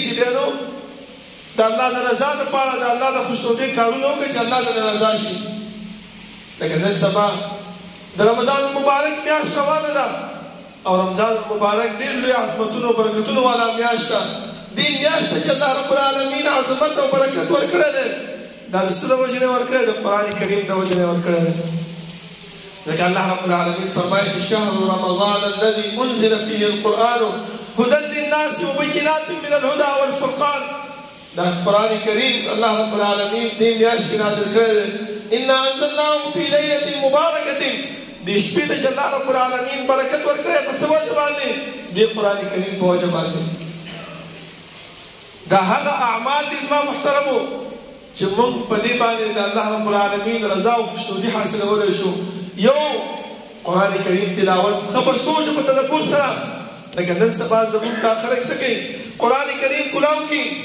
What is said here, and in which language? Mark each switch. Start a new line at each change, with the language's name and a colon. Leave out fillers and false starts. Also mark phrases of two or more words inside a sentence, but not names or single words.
Pashto: چې دی نو د الله د رضا دپاره د الله د خوشنودۍ کارونه وکړه چې الله ته رضا شي لکه نن سبا د رمضان المبارک میاشت روانه ده او رمضان المبارک ډېر لوی عظمتونو او برکتونو والا میاشت ده دې میاشت ته چې الله رب العالمین عظمت او برکت ورکړی دی دا د څه د وجې نه ورکړی د قرآن کریم د وجې نه ورکړی دی ځکه الله رب العالمین فرمایي چې
Arabic: شهر رمضان الذي انزل فيه القرآن هدى للناس وبينات من الهدى والفرقان
Pashto: دا قرآن کریم الله رب العالمین دې میاشت کې نازل کړی دی
Arabic: انا انزلناه في ليلة مبارکة
Pashto: دې شپې ته چې الله رب العالمین برکت ورکړی په څه وجه باندې دې قرآن کریم په وجه باندې دا هغه اعمال دي زما محترمو چې موږ په دې باندې د الله رب العالمین رضا او خوشنودي حاصلولی شو یو قرآن کریم تلاوت خبر سوچ په تدبر سره لکه نن سبا زموږ دا خلک څه کوي قرآن کریم کلاو کوي